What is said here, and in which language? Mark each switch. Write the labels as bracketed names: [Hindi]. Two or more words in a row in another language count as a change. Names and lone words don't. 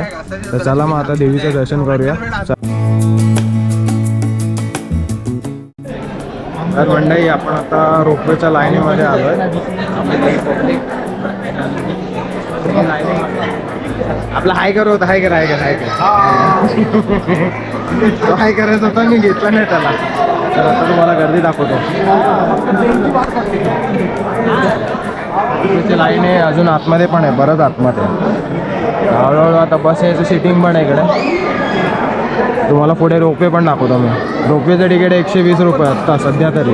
[Marathi] तर चला मग आता देवीचं दर्शन करूया. तर मंडळी आपण आता रोपवेच्या लाईनीमध्ये आलोय. आपला हाय करू होता, हाय कर हाय कर हाय कर तो हाय करायचा होता, मी घेतला नाही त्याला. तर आता तुम्हाला गर्दी दाखवतो. रोपवेची लाईन आहे अजून आतमध्ये पण आहे, बरंच आतमध्ये. हळूहळू आता बस यायचं सिटिंग पण आहे इकडे. तुम्हाला पुढे रोपवे पण दाखवतो मी. रोपवेचं तिकीट 120 रुपये आत्ता सध्या तरी.